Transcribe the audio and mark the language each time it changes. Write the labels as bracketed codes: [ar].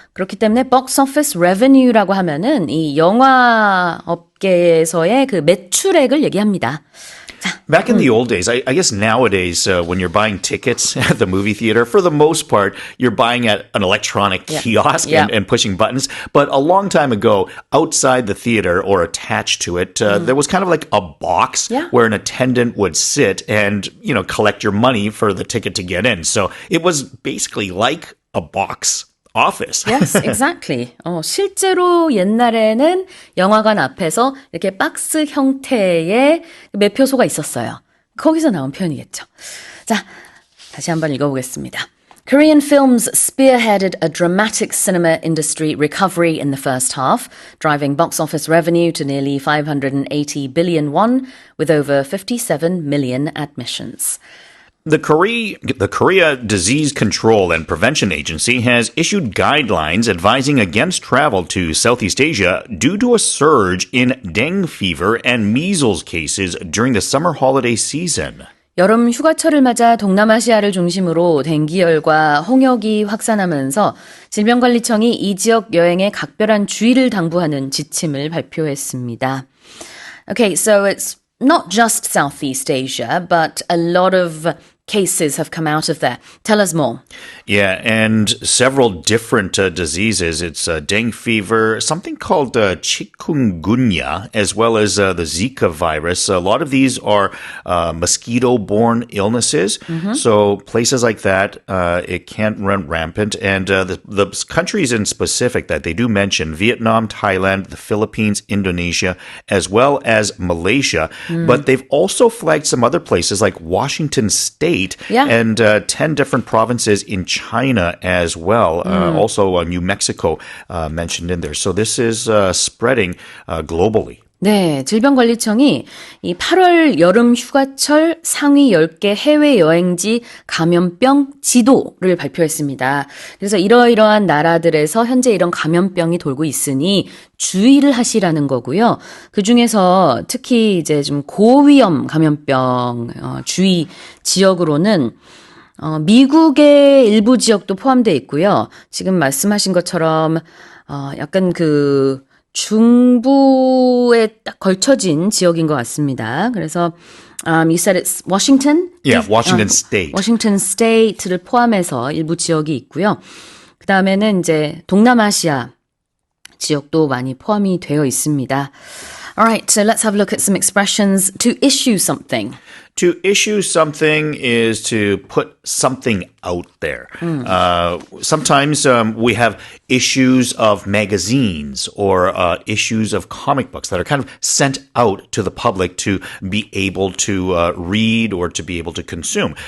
[ko] 그렇기 때문에 [en] box office revenue [ko] 라고 하면은 이 영화 업계에서의 그 매출액을 얘기합니다. [en] Back in the old days, I guess nowadays, when you're buying tickets at the movie theater, for the most part, you're buying at an electronic kiosk and pushing buttons. But a long time ago, outside the theater or attached to it, there was kind of like a box where an attendant would sit and, collect your money for the ticket to get in. So it was basically like a box office. Yes, exactly. [ko] 실제로 옛날에는 영화관 앞에서 이렇게 박스 형태의 매표소가 있었어요. 거기서 나온 표현이겠죠. 자, 다시 한번 읽어보겠습니다. [en] Korean films spearheaded a dramatic cinema industry recovery in the first half, driving box office revenue to nearly 580 billion won with over 57 million admissions. The Korea Disease Control and Prevention Agency has issued guidelines advising against travel to Southeast Asia due to a surge in dengue fever and measles cases during the summer holiday season. [ko] 여름 휴가철을 맞아 동남아시아를 중심으로 댕기열과 홍역이 확산하면서 질병관리청이 이 지역 여행에 각별한 주의를 당부하는 지침을 발표했습니다. [en] Okay, so it's not just Southeast Asia, but a lot of cases have come out of there. Tell us more. Yeah, and several different diseases. It's dengue fever, something called chikungunya, as well as the Zika virus. A lot of these are mosquito-borne illnesses. So places like that, it can't run rampant. And the countries in specific that they do mention, Vietnam, Thailand, the Philippines, Indonesia, as well as Malaysia. But they've also flagged some other places like Washington State and 10 different provinces in China as well. Also New Mexico mentioned in there. So this is spreading globally. [ko] 네, 질병관리청이 이 8월 여름 휴가철 상위 10개 해외 여행지 감염병 지도를 발표했습니다. 그래서 이러이러한 나라들에서 현재 이런 감염병이 돌고 있으니 주의를 하시라는 거고요. 그 중에서 특히 이제 좀 고위험 감염병 주의 지역으로는 미국의 일부 지역도 포함되어 있고요. 지금 말씀하신 것처럼 약간 그 중부에 딱 걸쳐진 지역인 것 같습니다. [en] 그래서 you said it's Washington? Yeah, Washington State. [ko] Washington State를 포함해서 일부 지역이 있고요. 그 다음에는 이제 동남아시아 지역도 많이 포함이 되어 있습니다. [en] Alright, so let's have a look at some expressions. To issue something. To issue something is to put something out there. Sometimes we have issues of magazines or issues of comic books that are kind of sent out to the public to be able to read or to be able to consume.